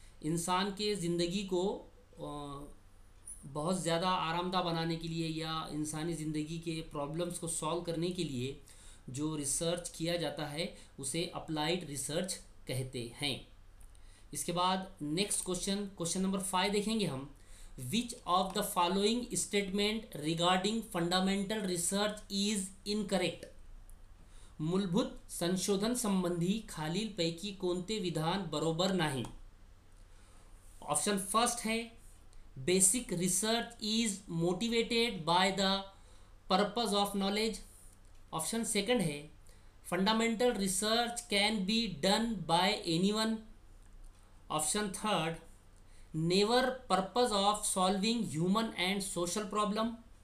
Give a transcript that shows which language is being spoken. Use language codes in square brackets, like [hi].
[hi] इंसान के ज़िंदगी को बहुत ज़्यादा आरामदाह बनाने के लिए या इंसानी ज़िंदगी के प्रॉब्लम्स को सॉल्व करने के लिए जो रिसर्च किया जाता है उसे अप्लाइड रिसर्च कहते हैं। इसके बाद नेक्स्ट क्वेश्चन नंबर 5 देखेंगे हम। [en] Which of the following statement regarding fundamental research is incorrect. [mr] मूलभूत संशोधन संबंधी खालीलपैकी कोणते विधान बरोबर नाही। [hi] ऑप्शन फर्स्ट है [en] Basic research is motivated by the purpose of knowledge. [hi] Option second है [en] Fundamental research can be done by anyone. Option third never purpose of solving human and social problem.